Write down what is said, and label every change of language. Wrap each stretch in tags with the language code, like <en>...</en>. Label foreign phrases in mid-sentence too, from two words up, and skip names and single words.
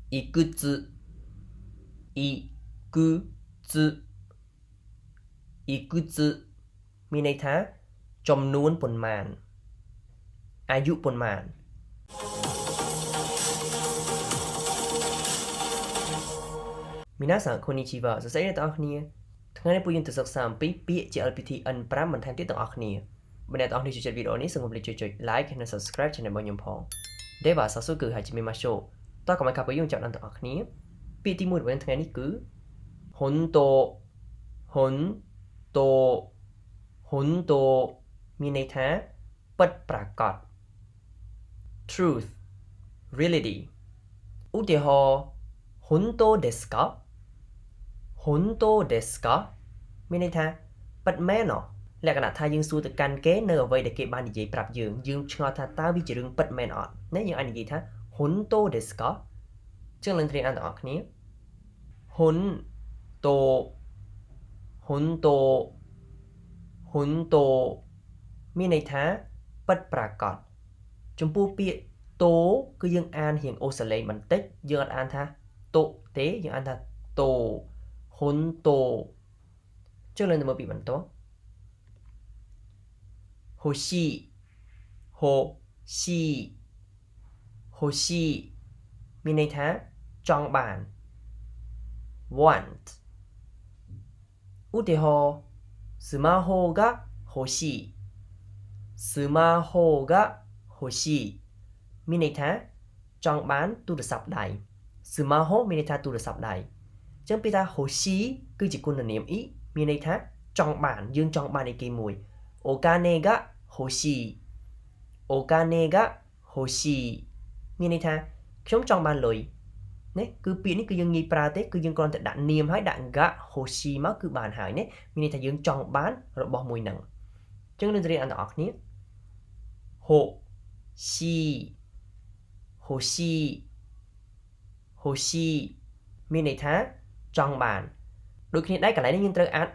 <ja>いくついくついくつ</ja> <km>មានន័យថាចំនួនប៉ុន្មានអាយុប៉ុន្មាន</km> <ja>皆さんこんにちは</ja> <km>សួស្តីអ្នកទាំងអស់គ្នាថ្ងៃនេះពួកយើងទៅសិក្សាអំពីពាក្យ JLPT N5 បន្ថែមទៀតទាំងអស់គ្នាបើអ្នកទាំងអស់គ្នាចូលចិត្តវីដេអូនេះសូ មកុំភ្លេចចុច like និង</km> <en>subscribe channel</en> <km>របស់ខ្ញុំផង</km> <ja>では早速始めましょう</ja> <km>តើកុំឲ្យខាប់យើងចាប់ដល់ទាំងអស់គ្នាពាក្យទី1របស់យើងថ្ងៃនេះគឺ</km> <ja>本当本当本当</ja> <km>មានន័យថាពិតប្រាកដ</km> <en>truth reality</en> <km>ឧទាហរណ៍</km> <ja>本当ですか本当ですか</ja> <km>មានន័យថាពិត មែនហ៎លក្ខណៈថាយើងសួរទៅកាន់គេនៅអ្វីដែលគេបាននិយាយប្រាប់យើងឆ្ងល់ថាតើវាជារឿងពិ តមែនអត់ណាយើងអាចនិយាយថា</km> <ja>本当ですか</ja> <km>ចឹងនឹងគ្នាអានទាំងអស់គ្នា</km> <ja>本当本当本当</ja> <km>មានន័យថាពិតប្រាកដចំពោះពាក្យតូគឺយើងអានរៀងអូសលេងបន្តិចយើងអត់អានថាតូទេយើងអានថាតូហ៊ុនតូចឹងលើទៅមើលពីបន្ត</km> <ja>欲しい欲しい欲しい</ja> <km>មានន័យថាចង់បាន want ឧទាហរណ៍</km> <ja>スマホが欲しいスマホが欲しい</ja> <km>មានន័យថាចង់បានទូរស័ព្ទដៃスマホមានន័យថាទូរស័ព្ទដៃចឹងពាក្យថា欲しいគឺជាគុណនាមអ៊ីមានន័យថា ចង់បានយើងចង់បានអីគេមួយ</km> <ja>お金が欲しいお金が欲しい</ja> <km>មានន័យថាខ្ញុំចង់បានលុយណាគឺពាក្យនេះគឺយើងងាយប្រើទេគឺយើងគ្រាន់តែដាក់នាមហើយដាក់</km> <ja>が欲し</ja> <km>មកគឺបាន ហើយណាមានន័យថាយើងចង់បានរបស់មួយហ្នឹងអញ្ចឹងនឹងរៀនអន្តរអស់គ្នា</km> <ja>欲しい欲しい欲しい</ja> <km>មានន័យថាចង់បានដូចគ្នាដែរកន្លែងនេះយើងត្រូវអានអូ</km>